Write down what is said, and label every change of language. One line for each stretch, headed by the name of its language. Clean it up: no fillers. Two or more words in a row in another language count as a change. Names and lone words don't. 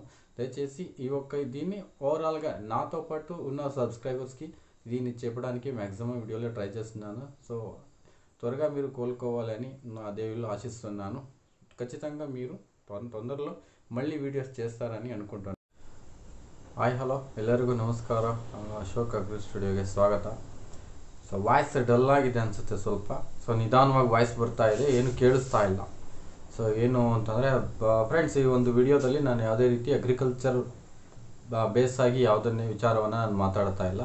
Telugu: దయచేసి దీన్ని ఓవరాల్గా నాతో పాటు ఉన్న సబ్స్క్రైబర్స్కి దీన్ని చెప్పడానికి మ్యాక్సిమం వీడియోలో ట్రై చేస్తున్నాను. సో త్వరగా మీరు కోలుకోవాలని నా దేవుళ్ళు ఆశిస్తున్నాను. ఖచ్చితంగా మీరు తొందరలో మళ్ళీ వీడియోస్ చేస్తారని ಅನ್ಕೊಂತಾನೆ.
English: hi hello
Kannada: ಎಲ್ಲರಿಗೂ ನಮಸ್ಕಾರ. ಅಶೋಕ್ ಅಗ್ರಿ ಸ್ಟುಡಿಯೋಗೆ ಸ್ವಾಗತ. ಸೊ
English: voice dull
Kannada: ಆಗಿದೆ ಅನಿಸುತ್ತೆ ಸ್ವಲ್ಪ. ಸೊ ನಿಧಾನವಾಗಿ ವಾಯ್ಸ್ ಬರ್ತಾ ಇದೆ, ಏನು ಕೇಳಿಸ್ತಾ ಇಲ್ಲ. ಸೊ ಏನು ಅಂತಂದರೆ ಫ್ರೆಂಡ್ಸ್, ಈ ಒಂದು ವಿಡಿಯೋದಲ್ಲಿ ನಾನು ಯಾವುದೇ ರೀತಿ
English: agriculture base
Kannada: ಆಗಿ ಯಾವುದನ್ನೇ ವಿಚಾರವನ್ನು ನಾನು ಮಾತಾಡ್ತಾ ಇಲ್ಲ.